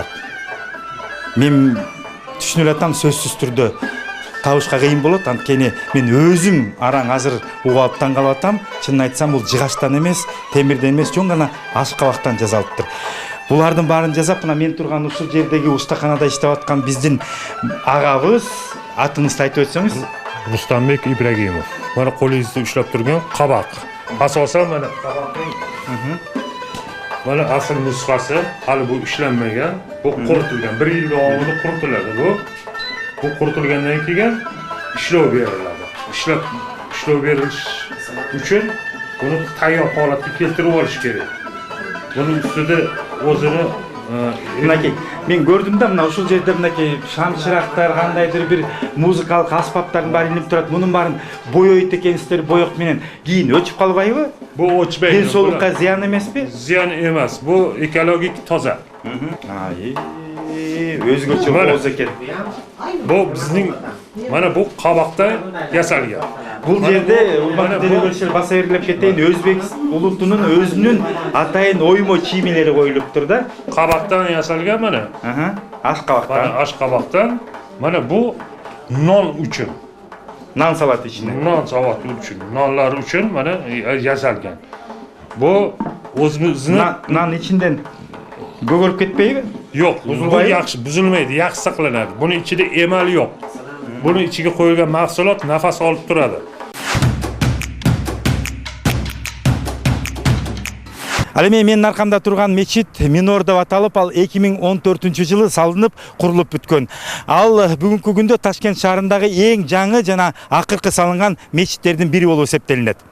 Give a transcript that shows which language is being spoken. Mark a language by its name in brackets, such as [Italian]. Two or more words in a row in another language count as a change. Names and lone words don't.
[Kyrgyz] Мен түшүнүп элатам, сөзсүз түрдө табышка кыйын болот, анткени мен өзүм араң азыр угуп алып таң калып атам. Чынын айтсам, бул жыгачтан эмес, темирден эмес, чоң гана ашкабактан жасалыптыр. Булардын баарын жасап, мына мен турган ушул жердеги устаканада иштеп аткан биздин агабыз, атыңызды айтып өтсөңүз? Рустамбек Ибрагимов. [Uzbek] Mana qo'lingizda ushlab turgan qabaq. Asosan mana qabaqning mana asl nusxasi hali bu ishlanmagan, bu quritilgan. 1 yil davomida quritiladi bu. Bu quritilgandan keyin ishlov beriladi. Ishlov berilish uchun buni tayyor holatga keltirib olish kerak. Buning ustida o'zini [Kyrgyz] Мынакей, мен көрдүм да, мына ушул жерде мынакей шамчырактар, кандайдыр бир музыкалык аспаптардын баары илинип турат. Мунун баарын боёйт экенсиздер, боёк менен. Кийин өчүп калбайбы? [Uzbek] bu o'chmaydi. [Kyrgyz] Ден соолукка зыян эмеспи? [Uzbek] Ziyon emas. Bu ekologik toza. [Kyrgyz] Өзгөчө болуш экен. [Uzbek] Bu bizning mana bu qabaqdan yasalgan. [Kyrgyz] Бул жерде урматтуу делегөчөлөр баса берилип кетейин, Өзбек улутунун өзүнүн атайын оймо чийимелери коюлуптур да. [Uzbek] Qabaqdan yasalgan mana. [Kyrgyz] Аш кабактан. [Uzbek] Mana ash qabaqdan. Mana bu non uchun. [Kyrgyz] Нан салат ичине. [Uzbek] Non savati uchun, nonlar uchun mana yasalgan. Bu o'zimizni [Kyrgyz] Нан ичинден көгөрүп кетпейби? [Uzbek] yo'q, bu yaxshi buzilmaydi, yaxshi saqlanadi. Buni ichida emal yo'q. Buni ichiga qo'yilgan mahsulot nafas olib turadi. [Kyrgyz] Ал эми менин аркамда турган мечит Минор деп аталып, ал 2014-жылы салынып, курулуп бүткөн. Ал бүгүнкү күндө Ташкент шаарындагы эң жаңы жана акыркы салынган мечиттердин бири болуп эсептелинет.